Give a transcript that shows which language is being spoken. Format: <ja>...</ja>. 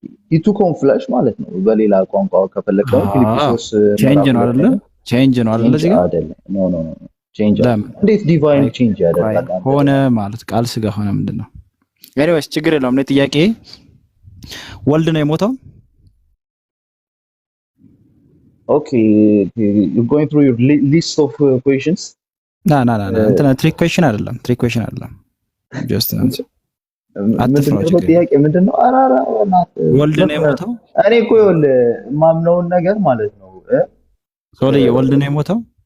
<am>ኢቱኮን ፍለሽ ማለት ነው። በሌላ ቋንቋ ከፈለከው ፊልጵስዩስ ቼንጅ ነው አይደል? ቼንጅ ነው አይደል? እዚህ ጋር ኖ ቼንጅ እንዴት ዲቫይን ቼንጅ ያደርጋል? ሆነ ማለት ቃል ስጋ ሆነ ምንድነው? ኤኒዌይስ ችግር የለውም። ነው ጥያቄ ወልድ ነው የሞተው?</am> <en>Okay, you're going through your list of questions.</en> <am>ና እንትን ትሪክ ኩዌስችን አይደለም። ጀስት አትፍራው። ጥያቄ ምንድነው? አራራ ወልድ ነው የሞተው? እኔ እኮ ይኸውልህ ማምነውን ነገር ማለት ነው። ሶልዬ ወልድ ነው የሞተው?</am>